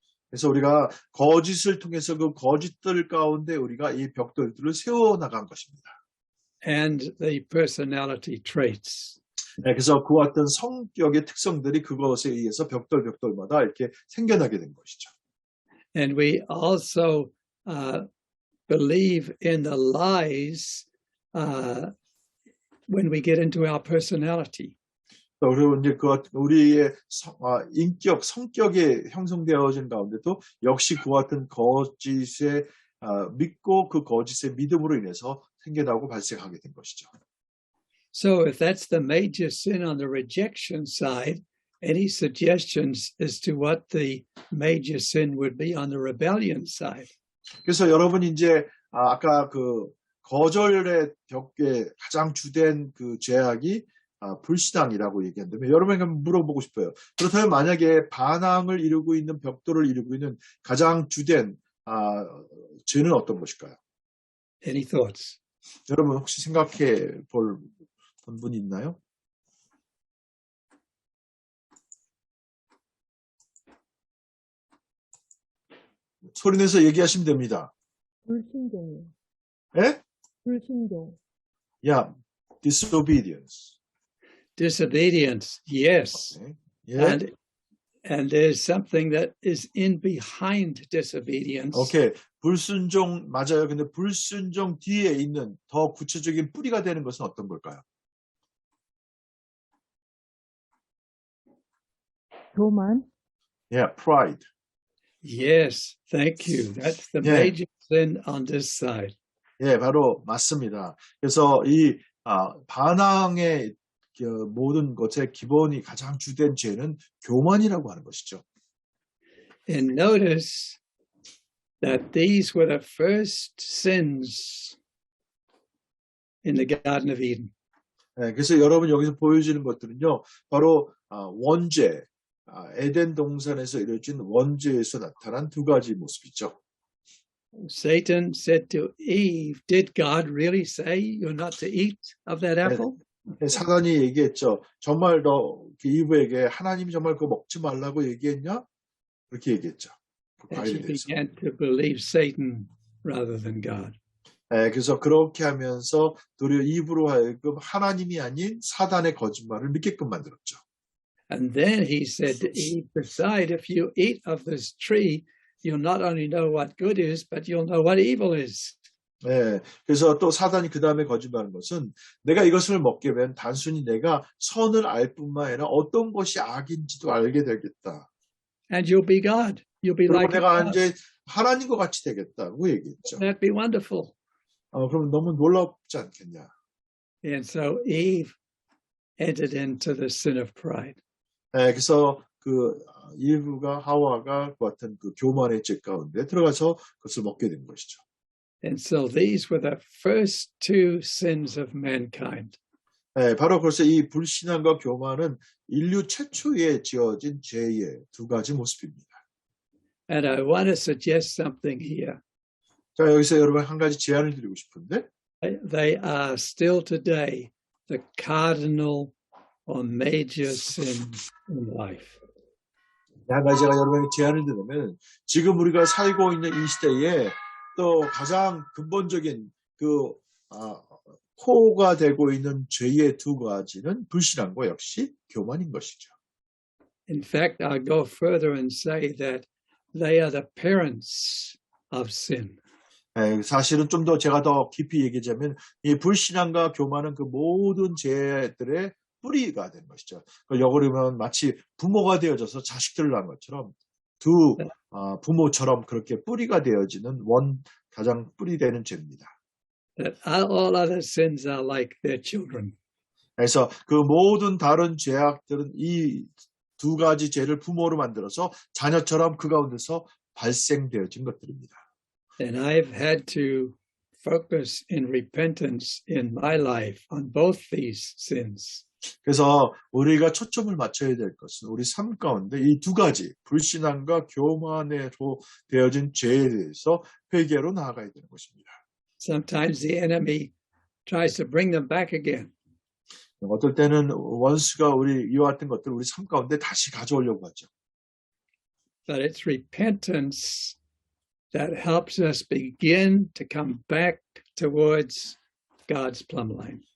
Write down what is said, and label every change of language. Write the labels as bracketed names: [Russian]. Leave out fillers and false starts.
[Korean] 그래서 우리가 거짓을 통해서 그 거짓들 가운데 우리가 이 벽돌들을 세워나간 것입니다. [English] And the personality traits. [Korean] 그래서 그와 같은 성격의 특성들이 그것에 의해서 벽돌마다 이렇게 생겨나게 된 것이죠. [English] And we also believe in the lies when we get into our personality. [Korean] 그리고 이제 우리의 성격이 형성되어진 가운데도 역시 그와 같은 거짓에 믿고 그 거짓의 믿음으로 인해서 생겨나고 발생하게 된 것이죠. [English] So if that's the major sin on the rejection side, any suggestions as to what the major sin would be on the rebellion side? [Korean] 그래서 여러분이 이제 아까 그 거절의 벽에 가장 주된 그 죄악이 불신앙이라고 얘기한다면 여러분에게 물어보고 싶어요. 그렇다면 만약에 반항을 이루고 있는 벽돌을 이루고 있는 가장 주된 죄는 어떤 것일까요? [English] Any thoughts? [Korean] 여러분 혹시 생각해 볼 분 있나요? 소리내서 얘기하시면 됩니다. 불순종이요. 예? 불순종. [English] Yeah, disobedience. Disobedience, yes. [Korean] 네. 예? [English] And there's something that is in behind disobedience. [Korean] 오케이. 불순종 맞아요. 근데 불순종 뒤에 있는 더 구체적인 뿌리가 되는 것은 어떤 걸까요? 교만. [English] Yeah, pride. Yes, thank you. That's the Yeah. major sin on this side. [Korean] 예, 바로 맞습니다. 그래서 이 반항의 그 모든 것의 기본이 가장 주된 죄는 교만이라고 하는 것이죠. [English] And notice that these were the first sins in the Garden of Eden. [Korean] 예, 그래서 여러분 여기서 보여지는 것들은요, 바로 원죄, 에덴 동산에서 이루어진 원죄에서 나타난 두 가지 모습이죠. [English] Satan said to Eve, "Did God really say you're not to eat of that apple?" [Korean] 사단이 얘기했죠. 정말 너 이브에게 하나님이 정말 그거 먹지 말라고 얘기했냐? 그렇게 얘기했죠. 그 [English] And she [Korean] 과일에 대해서. [English] began to believe Satan rather than God. [Korean] 그래서 그렇게 하면서 도리어 이브로 하여금 하나님이 아닌 사단의 거짓말을 믿게끔 만들었죠. [English] And then he said to Eve, "Beside, if you eat of this tree, you'll not only know what good is, but you'll know what evil is." [Korean] 그래서 또 사단이 그 다음에 거짓말한 것은 내가 이것을 먹게 되면 단순히 내가 선을 알 뿐만 아니라 어떤 것이 악인지도 알게 되겠다. [English] And you'll be God. You'll be [Korean] 그리고 [English] like [Korean] 내가 [English] God. [Korean] 이제 하나님과 같이 되겠다고 얘기했죠. [English] That'd be wonderful. [Korean] 그럼 너무 놀랍지 않겠냐. [English] And so Eve entered into the sin of pride. [Korean] 그래서 그 이브가 하와가 그 같은 그 교만의 죄 가운데 들어가서 그것을 먹게 된 것이죠. [English] And so these were the first two sins of mankind. [Korean] 바로 그래서 이 불신앙과 교만은 인류 최초에 지어진 죄의 두 가지 모습입니다. [English] And I want to suggest something here. [Korean] 자, 여기서 여러분 한 가지 제안을 드리고 싶은데, [English] They are still today the cardinal or major sins in life. [Korean] 한 가지 제가 여러분에게 제안을 드리면, 지금 우리가 살고 있는 이 시대에 또 가장 근본적인 코어가 되고 있는 죄의 두 가지는 불신앙과 역시 교만인 것이죠. [English] In fact, I'll go further and say that they are the parents of sin. [Korean] 사실은 좀 더 제가 더 깊이 얘기하자면 이 불신앙과 교만은 그 모든 죄들의 뿌리가 되는 것이죠. 역으로 보면 마치 부모가 되어져서 자식들을 낳은 것처럼 두 부모처럼 그렇게 뿌리가 되어지는 가장 뿌리 되는 죄입니다. [English] That all other sins are like their children. [Korean] 그래서 그 모든 다른 죄악들은 이 두 가지 죄를 부모로 만들어서 자녀처럼 그 가운데서 발생되어진 것들입니다. [English] And I've had to focus in repentance in my life on both these sins. [Korean] 그래서 우리가 초점을 맞춰야 될 것은 우리 삶 가운데 이 두 가지 불신앙과 교만으로 되어진 죄에 대해서 회개로 나아가야 되는 것입니다. [English] Sometimes the enemy tries to bring them back again. [Korean] 어떨 때는 원수가 이와 같은 것들 우리 삶 가운데 다시 가져오려고 하죠. [English] But it's repentance that helps us begin to come back towards God's plumb line.